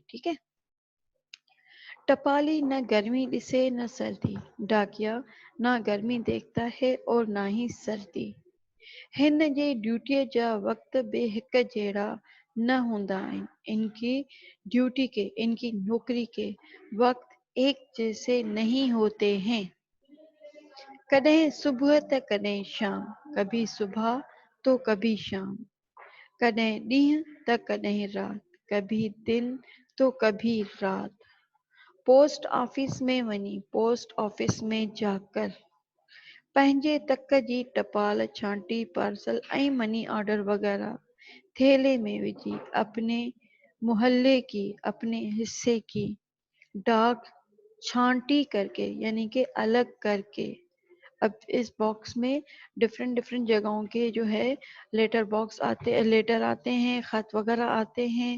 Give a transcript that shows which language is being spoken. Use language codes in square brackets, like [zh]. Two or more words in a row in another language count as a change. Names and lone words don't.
[sd] ठीक है, टपाली न गर्मी दिसे न सर्दी, [hi] डाकिया ना गर्मी देखता है और ना ही सर्दी। [sd] हिन जे ड्यूटीअ जा वक्त बे हिक जहिड़ा न हूंदा आहिनि, [hi] इनकी ड्यूटी के, इनकी नौकरी के वक्त एक जैसे नहीं होते हैं। [sd] कदें सुबह त कदें शाम, [hi] कभी सुबह तो कभी शाम, [sd] कदें ॾींहं त कदें रात, [hi] कभी दिन तो कभी रात। [sd] पोस्ट ऑफिस में वञी, [hi] पोस्ट ऑफिस में जाकर [sd] पंहिंजे तक जी टपाल, छांटी, पार्सल ऐं मनी ऑर्डर वगैरह थैले में विझी [hi] अपने मोहल्ले की, अपने हिस्से की डाक छांटी करके, यानी कि अलग करके, अब इस बॉक्स में डिफरेंट डिफरेंट जगहों के जो है लेटर आते हैं, खत वगैरह आते हैं।